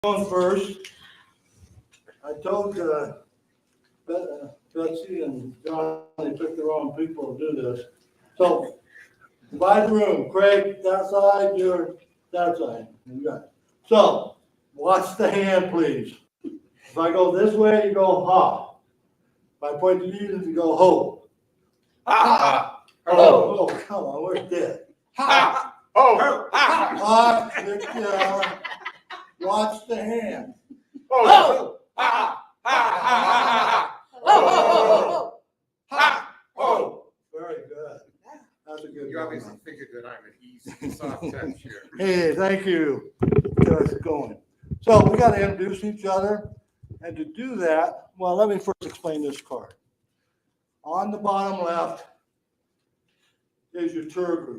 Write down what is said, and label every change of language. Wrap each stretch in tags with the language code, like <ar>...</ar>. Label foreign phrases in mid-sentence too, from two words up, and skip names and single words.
<en>On first, I told Betsy and John they picked the wrong people to do this. So divide the room. Craig, that side, you're that side. You got it. So watch the hand, please. If I go this way, you go ha. If I point to you, you go ho. Ha! Oh, come on, where's that? Ha! Oh! Ha! Watch the hand. Oh! Ha! Ha! Ha! Oh! Ha! Oh! Very good. That's a good You one. obviously figured that I'm an easy, soft touch here. Hey, thank you. Get us going. So we got to introduce each other. And to do that, well, let me first explain this card. On the bottom left is your tour group.</en>